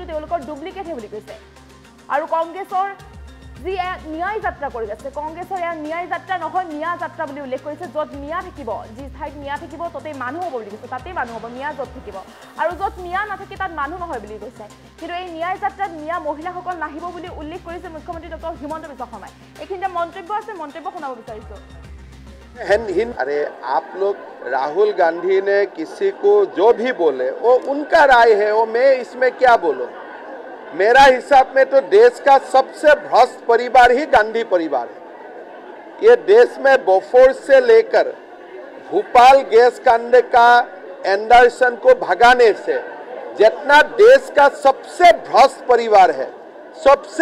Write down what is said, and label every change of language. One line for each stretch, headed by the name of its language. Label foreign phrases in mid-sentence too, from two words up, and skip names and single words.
Assamese: তেওঁলোকৰ ডুপ্লিকেটহে বুলি কৈছে আৰু কংগ্ৰেছৰ যি ন্যায় যাত্ৰা কৰি আছে কংগ্ৰেছৰ এয়া ন্যায় যাত্ৰা নহয় মিয়া যাত্ৰা বুলি উল্লেখ কৰিছে য'ত মিয়া থাকিব যি ঠাইত মিয়া থাকিব ততেই মানুহ হ'ব বুলি কৈছে তাতেই মানুহ হ'ব মিয়া য'ত থাকিব আৰু য'ত মিয়া নাথাকে তাত মানুহ নহয় বুলি কৈছে কিন্তু এই ন্যায় যাত্ৰাত মিয়া মহিলাসকল নাহিব বুলি উল্লেখ কৰিছে মুখ্যমন্ত্ৰী ডক্টৰ হিমন্ত বিশ্ব শৰ্মাই এইখিনিতে মন্তব্য আছে মন্তব্য শুনাব বিচাৰিছো
Hindi: अरे आप लोग राहुल गांधी ने किसी को जो भी बोले वो उनका राय है वो मैं इसमें क्या बोलूं मेरा हिसाब में तो देश का सबसे भ्रष्ट परिवार ही गांधी परिवार है ये देश में बोफोर्स से लेकर भोपाल गैस कांड का एंडरसन को भगाने से जितना देश का सबसे भ्रष्ट परिवार है सबसे